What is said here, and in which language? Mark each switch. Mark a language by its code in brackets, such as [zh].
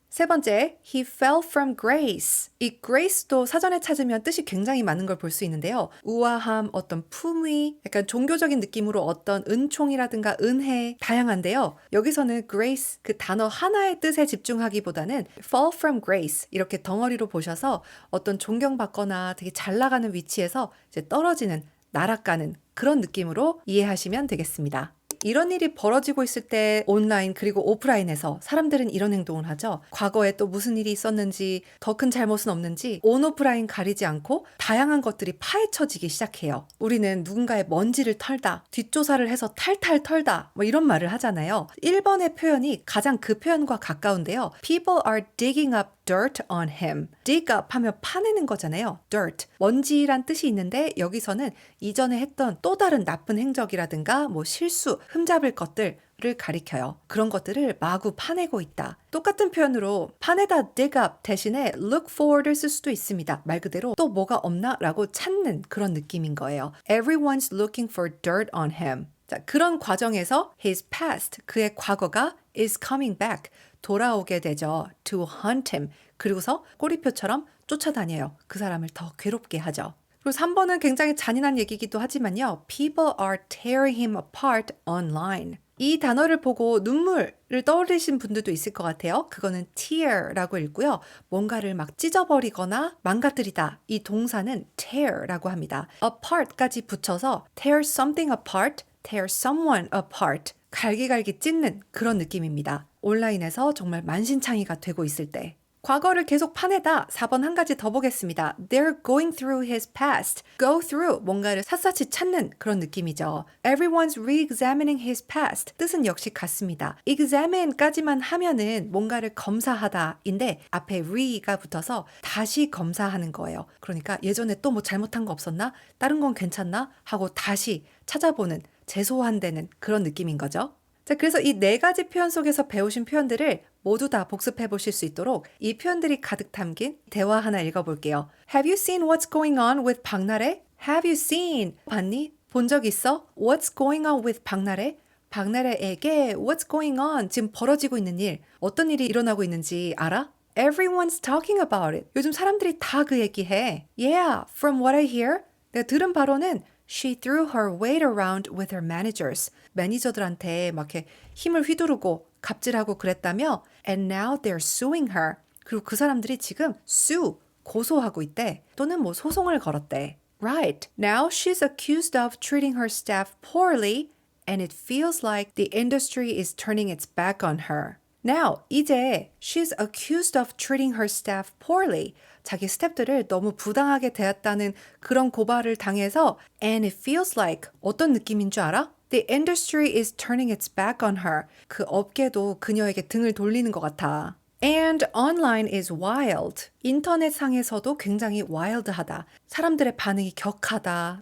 [ko] 세 번째, [en] he fell from grace. [ko] 이 grace도 사전에 찾으면 뜻이 굉장히 많은 걸 볼 수 있는데요. 우아함, 어떤 품위, 약간 종교적인 느낌으로 어떤 은총이라든가 은혜, 다양한데요. 여기서는 grace, 그 단어 하나의 뜻에 집중하기보다는 [en] fall from grace, [ko] 이렇게 덩어리로 보셔서 어떤 존경받거나 되게 잘 나가는 위치에서 이제 떨어지는, 날아가는 그런 느낌으로 이해하시면 되겠습니다. 이런 일이 벌어지고 있을 때 온라인 그리고 오프라인에서 사람들은 이런 행동을 하죠. 과거에 또 무슨 일이 있었는지 더 큰 잘못은 없는지 온 오프라인 가리지 않고 다양한 것들이 파헤쳐지기 시작해요. 우리는 누군가의 먼지를 털다, 뒷조사를 해서 탈탈 털다 뭐 이런 말을 하잖아요. 1번의 표현이 가장 그 표현과 가까운데요. [en] People are digging up dirt on him. [ko] dig up 하면 파내는 거잖아요. [en] dirt. [ko] 먼지란 뜻이 있는데 여기서는 이전에 했던 또 다른 나쁜 행적이라든가 뭐 실수, 흠잡을 것들을 가리켜요. 그런 것들을 마구 파내고 있다. 똑같은 표현으로 파내다 dig up 대신에 look for를 쓸 수도 있습니다. 말 그대로 또 뭐가 없나? 라고 찾는 그런 느낌인 거예요. [en] Everyone's looking for dirt on him. [ko] 자, 그런 과정에서 [en] his past, [ko] 그의 과거가 [en] is coming back, [ko] 돌아오게 되죠. [en] to hunt him. [ko] 그리고서 꼬리표처럼 쫓아다녀요. 그 사람을 더 괴롭게 하죠. 그리고 3번은 굉장히 잔인한 얘기이기도 하지만요. [en] People are tearing him apart online. [ko] 이 단어를 보고 눈물을 떠올리신 분들도 있을 것 같아요. 그거는 tear라고 읽고요. 뭔가를 막 찢어버리거나 망가뜨리다. 이 동사는 tear라고 합니다. apart까지 붙여서 [en] tear something apart, tear someone apart. [ko] 갈기갈기 찢는 그런 느낌입니다. 온라인에서 정말 만신창이가 되고 있을 때. 과거를 계속 파내다 4번 한 가지 더 보겠습니다. [en] They're going through his past. [ko] Go through 뭔가를 샅샅이 찾는 그런 느낌이죠. [en] Everyone's re-examining his past. [ko] 뜻은 역시 같습니다. examine까지만 하면은 뭔가를 검사하다인데 앞에 re가 붙어서 다시 검사하는 거예요. 그러니까 예전에 또 뭐 잘못한 거 없었나? 다른 건 괜찮나? 하고 다시 찾아보는 재소환되는 그런 느낌인 거죠. 자, 그래서 이 네 가지 표현 속에서 배우신 표현들을 모두 다 복습해 보실 수 있도록 이 표현들이 가득 담긴 대화 하나 읽어볼게요. [en] Have you seen what's going on with 박나래? Have you seen? [ko] 봤니? 본 적 있어? [en] What's going on with 박나래? 박나래에게 what's going on? [ko] 지금 벌어지고 있는 일, 어떤 일이 일어나고 있는지 알아? [en] Everyone's talking about it. [ko] 요즘 사람들이 다 그 얘기해. [en] Yeah, from what I hear. [ko] 내가 들은 바로는 [en] She threw her weight around with her managers. [ko] 매니저들한테 막 이렇게 힘을 휘두르고 갑질하고 그랬다며 [en] And now they're suing her. [ko] 그리고 그 사람들이 지금 sue, 고소하고 있대. 또는 뭐 소송을 걸었대. Right. [en] Now she's accused of treating her staff poorly and it feels like the industry is turning its back on her. Now, 이제 she's accused of treating her staff poorly. [ko] 자기 스태프들을 너무 부당하게 대했다는 그런 고발을 당해서 [en] and it feels like [ko] 어떤 느낌인 줄 알아? [en] The industry is turning its back on her. [ko] 그 업계도 그녀에게 등을 돌리는 것 같아. [en] And online is wild. [ko] 인터넷상에서도 굉장히 wild하다. 사람들의 반응이 격하다.